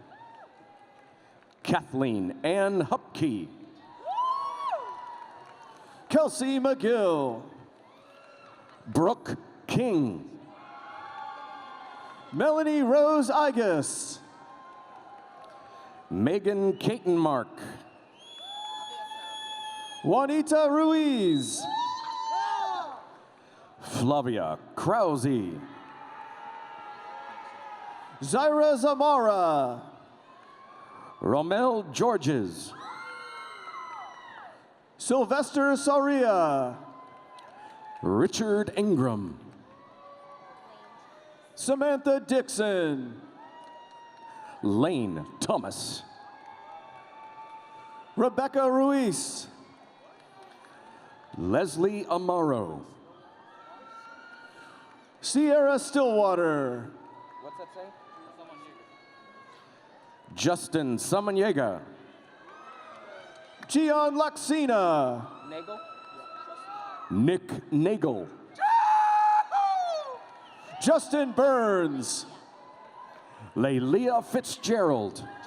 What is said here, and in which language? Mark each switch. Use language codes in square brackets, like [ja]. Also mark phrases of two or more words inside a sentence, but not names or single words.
[en] Kathleen Ann Hupkey. Kelsey McGill. Brooke King. Melanie Rose Igus. Megan Katenmark. Juanita Ruiz. Flavia Krause. Zaira Zamora. Romel Georges. Sylvester Soria. Richard Ingram. Samantha Dixon. Lane Thomas. Rebecca Ruiz. Leslie Amaro. Sierra Stillwater. What's that say? Justin Samaniega. Gian Laxina. Nagel. Nick Nagel. Justin Burns. Lelia Fitzgerald.